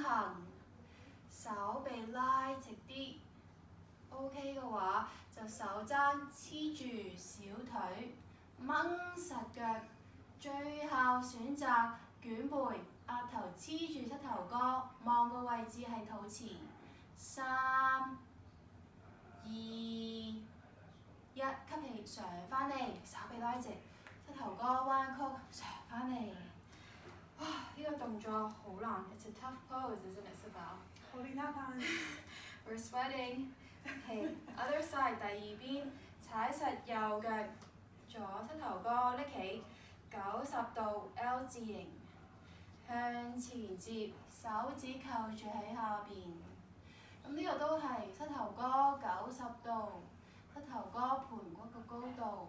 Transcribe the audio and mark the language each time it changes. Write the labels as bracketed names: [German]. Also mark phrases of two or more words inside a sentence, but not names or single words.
[Cantonese] 行，手臂拉直啲。OK 嘅話，就手踭黐住小腿，掹實腳，最後選擇捲背，額頭黐住膝頭哥，望個位置係肚臍。3、2、1，吸氣上翻嚟，手臂拉直。膝頭哥彎曲上翻嚟，哇！呢個動作好難 [English] ，It's a tough pose, isn't it, Sibel? Holding that balance. We're sweating. Okay, other side [Cantonese] 第二邊，踩實右腳，左膝頭哥拎起，90度 L 字形，向前接，手指扣住喺下邊。咁呢個都係膝頭哥90度，膝頭哥盤骨個高度。